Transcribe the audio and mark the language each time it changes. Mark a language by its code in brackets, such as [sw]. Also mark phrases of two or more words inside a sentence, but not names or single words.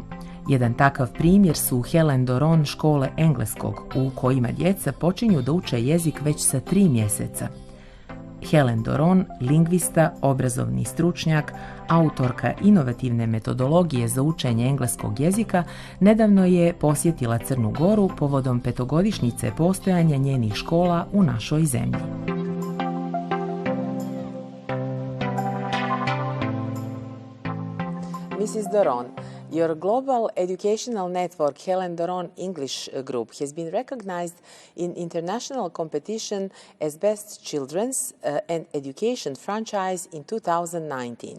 [sr] Jedan takav primjer su Helen Doron škole engleskog, u kojima djeca počinju da uče jezik već sa 3 mjeseca. Helen Doron, lingvista, obrazovni stručnjak, autorka inovativne metodologije za učenje engleskog jezika, nedavno je posjetila Crnu Goru povodom 5-godišnjice postojanja njenih škola u našoj zemlji. [en] Mrs. Doron, your global educational network, Helen Doron English Group, has been recognized in international competition as Best Children's and Education Franchise in 2019.